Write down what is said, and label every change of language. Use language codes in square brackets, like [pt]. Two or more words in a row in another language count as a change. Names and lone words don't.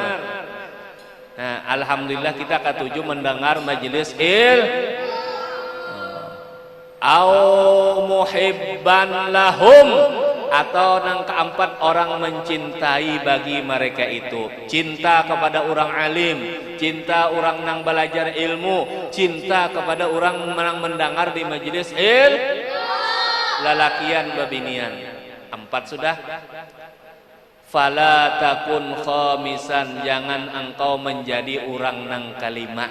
[id] Nah, alhamdulillah kita ketujuh mendengar majelis [ar] أو محبا لهم, [id] atau yang keempat orang mencintai bagi mereka itu. Cinta kepada orang alim, cinta orang nang belajar ilmu, cinta kepada orang nang mendengar di majelis [bjn] lalakian babinian. [id] 4 sudah. [ar] فلا تكن خامسا, [id] jangan engkau menjadi orang nang kalima.